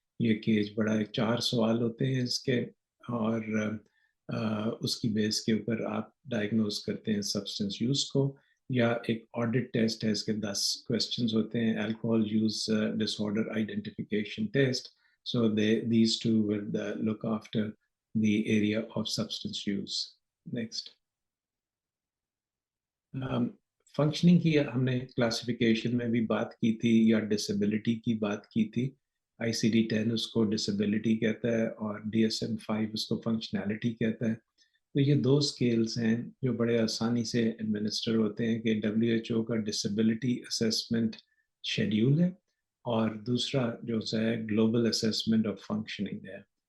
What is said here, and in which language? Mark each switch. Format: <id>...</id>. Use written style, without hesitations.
<hi>ये केज बड़ा है, 4 सवाल होते हैं इसके और उसकी बेस के ऊपर आप डायग्नोज करते हैं सब्सटेंस यूज को, या एक ऑडिट टेस्ट है, इसके 10 क्वेश्चंस होते हैं, alcohol use disorder identification test.</hi> <en>So these two will look after the area of substance use.</en> <hi>Next, functioning की हमने क्लासिफिकेशन में भी बात की थी या डिसेबिलिटी की बात की थी। ICD-10 उसको डिसेबिलिटी कहता है और DSM-5 उसको फंक्शनैलिटी कहता है। तो ये 2 स्केल्स हैं जो बड़े आसानी से एडमिनिस्टर होते हैं कि WHO का डिसेबिलिटी असेसमेंट शेड्यूल है और दूसरा जो है ग्लोबल असेसमेंट ऑफ फंक्शनिंग है।</hi>